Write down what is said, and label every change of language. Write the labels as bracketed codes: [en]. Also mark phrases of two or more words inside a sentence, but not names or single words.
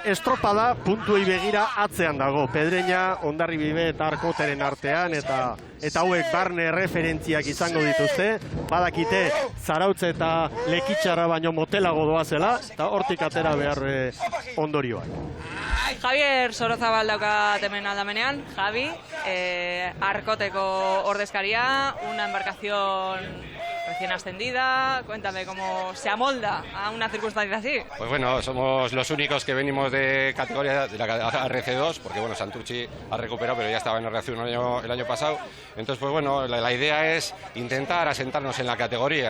[eu] Estropada puntuei begira atzean dago. Pedreña, Hondarribi eta Arkoteren artean, eta hauek barne referentziak izango dituzte. Badakite Zarautze eta Lekitxarra baino motelago doazela, eta hortik atera behar ondorioak. Javier Sorozabal daukat hemen aldamenean. Javi, Arkoteko ordezkaria, [es] una embarcación recién ascendida, cuéntame cómo se amolda a una circunstancia así. Pues bueno, somos los únicos que venimos de categoría de la RC2, porque bueno, Santurtzi ha recuperado, pero ya estaba en RC1 el año pasado. Entonces, pues bueno, la idea es intentar asentarnos en la categoría.